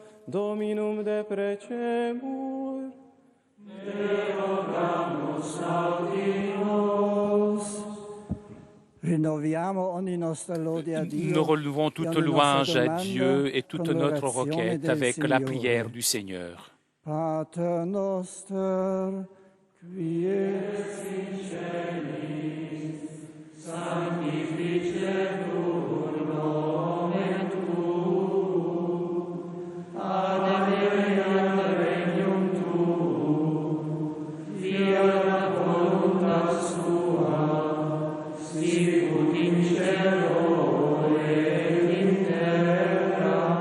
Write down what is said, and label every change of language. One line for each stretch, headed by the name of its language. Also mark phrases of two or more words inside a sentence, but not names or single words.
French: Nous relevons toute louange à Dieu et toute notre requête avec la prière du Seigneur.
Latin: Pater noster, qui es in celis, sanctificetur nomen tuum, adveniat regnum tuum, fiat voluntas tua, sicut in cielo et in terra.